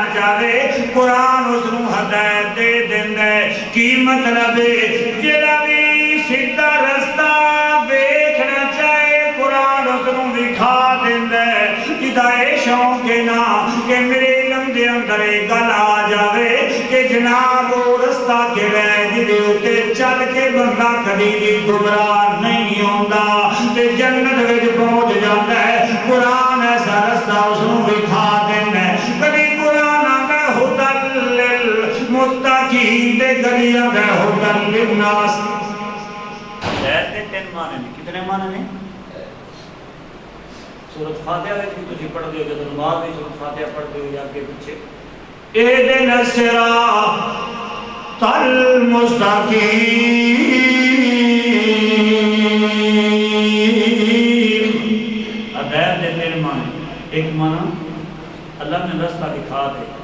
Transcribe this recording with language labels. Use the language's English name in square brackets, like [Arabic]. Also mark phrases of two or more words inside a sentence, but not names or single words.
[Punjabi] چاہے قرآن اس نو ہدایت دے دیندا ہے کی مطلب ہے جڑا بھی سیدھا رستہ ویکھنا چاہے قرآن اس نو دکھا دیندا ہے جدا اے شوق ہے نا کہ میرے علم دے اندر گل آ جاوے کہ جناب وہ رستہ کہڑا ہے جدے اوتے چل کے بندہ کبھی بھی گمراہ نہیں ہوندا تے جنت وچ پہنچ جاندا ہے قرآن ایسا رستہ اس نو دکھا دیندا ہے کبھی قرآن آندا ہے [Arabic] ھدی للمتقین [Punjabi] تے کبھی آندا ہے [Arabic] ھدی للناس [Urdu] ہدایت کے تین معنی ہیں کتنے معنی ہیں [Punjabi] سورۃ فاتحہ وچ بھی تسی پڑھ دے ہو جدوں نماز وچ سورۃ فاتحہ پڑھ دے ہو یا اگے پیچھے [Arabic] اهدنا الصراط المستقیم [Punjabi] ہدایت دے تین معنی ایک معنی اللہ نے رستہ دکھا دے